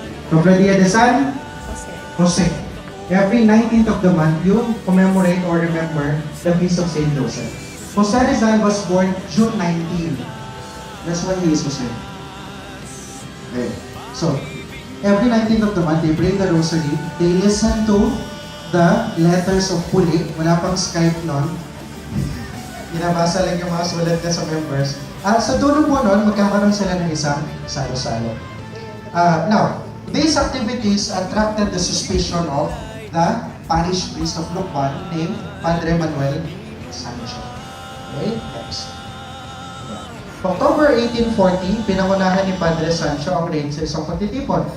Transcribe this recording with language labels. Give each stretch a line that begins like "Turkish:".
English: Cofradia de San Jose. Every 19th of the month, you commemorate or remember the feast of Saint Joseph. Jose Rizal was born June 19. That's when he is Jose. Okay. So, every 19th of the month, they pray the rosary. They listen to the letters of Puli.
Filipino: Wala pang Skype nun. Binabasa lang yung mga sulat niya sa members. At sa dulo po nun, magkakaroon sila ng isang salo-salo.
English: Now, these activities attracted the suspicion of the parish priest of Lucban named Padre Manuel Sancho. Okay, next.
Filipino: October 1840, pinangunahan ni Padre Sancho ang raid sa isang pagtitipon.